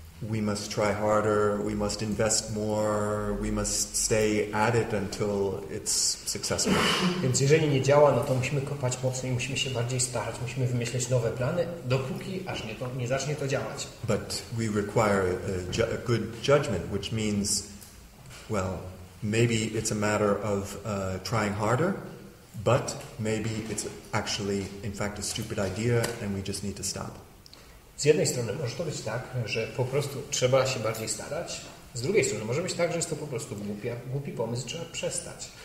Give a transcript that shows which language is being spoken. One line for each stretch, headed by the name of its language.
English: We must try harder, we must invest more, we must stay at it until it's successful.
Polish: Więc jeżeli nie działa, no to musimy kopać mocniej, musimy się bardziej starać, musimy wymyśleć nowe plany, dopóki aż nie zacznie to działać.
English: But we require a good judgment, which means, well, maybe it's a matter of trying harder, but maybe it's actually, in fact, a stupid idea and we just need to stop.
Polish: Z jednej strony może to być tak, że po prostu trzeba się bardziej starać. Z drugiej strony może być tak, że jest to po prostu głupi pomysł, trzeba przestać.